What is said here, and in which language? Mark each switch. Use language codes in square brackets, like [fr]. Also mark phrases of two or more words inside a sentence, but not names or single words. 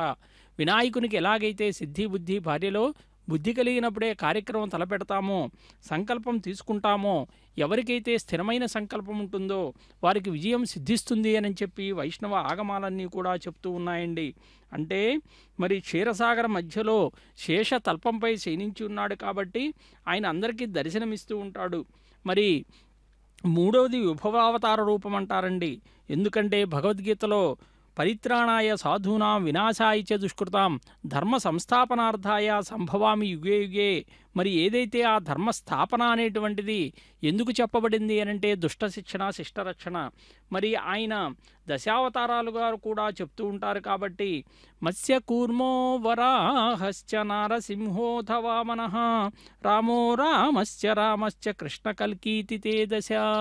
[te] వినాయకునికి ఎలాగైతే సిద్ధి బుద్ధి భార్యలో బుద్ధి కలిగినప్పుడే కార్యక్రమం తలపెడతామో సంకల్పం తీసుకుంటామో ఎవరికైతే స్థిరమైన సంకల్పం ఉంటుందో వారికి విజయం సిద్ధిస్తుంది అని చెప్పి వైష్ణవ ఆగమాలన్నీ కూడా చెప్తూ ఉన్నాయండి. అంటే మరి క్షీరసాగర మధ్యలో శేష తల్పంపై శయనించి ఉన్నాడు కాబట్టి ఆయన అందరికీ దర్శనమిస్తూ ఉంటాడు. మరి మూడవది విభవావతార రూపం అంటారండి. ఎందుకంటే భగవద్గీతలో [sa] పరిత్రాణాయ సాధూనాం వినాశాయ చ దుష్కృతాం ధర్మ సంస్థాపనార్థాయ సంభవామి యుగే యుగే. [te] మరి ఏదైతే ఆ ధర్మస్థాపన అనేటువంటిది ఎందుకు చెప్పబడింది అనంటే దుష్ట శిక్షణ శిష్టరక్షణ. మరి ఆయన దశావతారాలుగా కూడా చెప్తూ ఉంటారు కాబట్టి [sa] మత్స్య కూర్మో వరాహశ్చ నారసింహోథ వామనః రామో రామశ్చ కృష్ణ కల్కీతి తే దశ.